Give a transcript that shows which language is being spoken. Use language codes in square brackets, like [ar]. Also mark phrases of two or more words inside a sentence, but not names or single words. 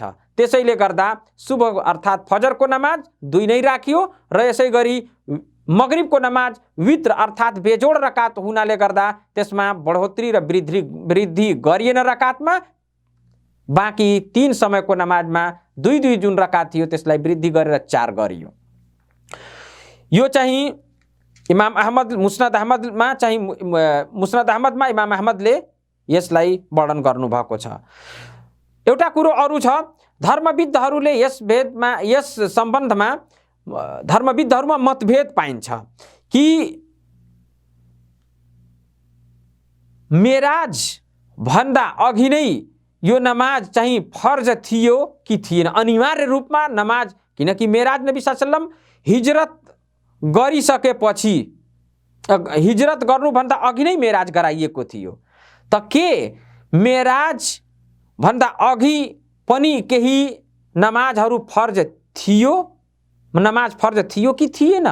[ne] त्यसैले गर्दा सुबह अर्थात् फजरको नमाज 2 नै राखियो र यसै गरी मगरिबको नमाज वित्र अर्थात् बेजोड रकात हुनाले गर्दा त्यसमा बढोत्तरी र वृद्धि गरिएन रकातमा, बाँकी 3 समयको नमाजमा 2 जुन रकात थियो त्यसलाई वृद्धि गरेर 4 गरियो। यो चाहिँ इमाम अहमद मुस्नद अहमदमा इमाम अहमदले यसलाई वर्णन गर्नुभएको छ। एउटा कुरो अरू छ, धर्मविद्हरूले यस सम्बन्धमा धर्मविद्हरूमा मतभेद पाइन्छ कि मेराज भन्दा अघि नै यो नमाज चाहिँ फर्ज थियो कि थिएन, अनिवार्य रूपमा नमाज, किनकि मेराज नबी [ar] صلى الله عليه وسلم [ne] हिजरत गरिसकेपछि, हिजरत गर्नुभन्दा अघि नै मेराज गराइएको थियो। त के मेराज भन्दा अघि पनि केही नमाजहरू फर्ज थियो, नमाज फर्ज थियो कि थिएन?